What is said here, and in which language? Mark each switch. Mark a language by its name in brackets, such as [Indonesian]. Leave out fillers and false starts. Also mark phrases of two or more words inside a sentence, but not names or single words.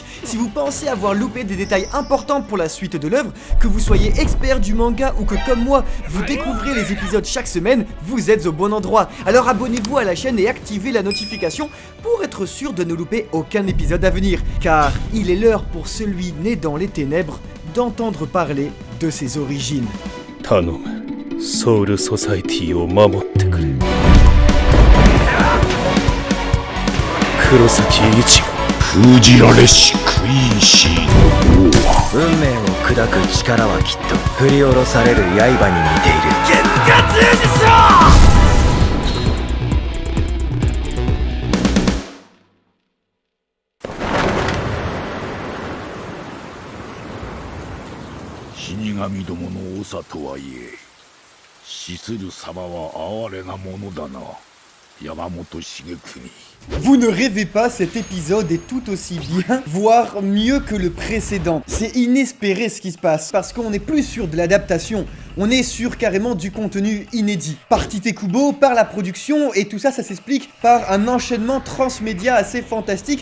[French] Si vous pensez avoir loupé des détails importants pour la suite de l'œuvre, que vous soyez expert du manga ou que comme moi, vous découvrez les épisodes chaque semaine, vous êtes au bon endroit. Alors abonnez-vous à la chaîne et activez la notification pour être sûr de ne louper aucun épisode à venir. Car il est l'heure pour celui né dans les ténèbres d'entendre parler de ses origines. [Japanese] 頼む、ソウルソサイティを守ってくれ。黒崎一護、封じられしクイーシーの王は運命を砕く力はきっと振り下ろされる刃に似ている。月が通じしろ。死神どもの長とはいえ死する様は哀れなものだな、山本茂国。 [French] Vous ne rêvez pas, cet épisode est tout aussi bien, voire mieux que le précédent. C'est inespéré ce qui se passe, parce qu'on n'est plus sûr de l'adaptation, on est sur carrément du contenu inédit. Par Tite Kubo, par la production, et tout ça, ça s'explique par un enchaînement transmédia assez fantastique.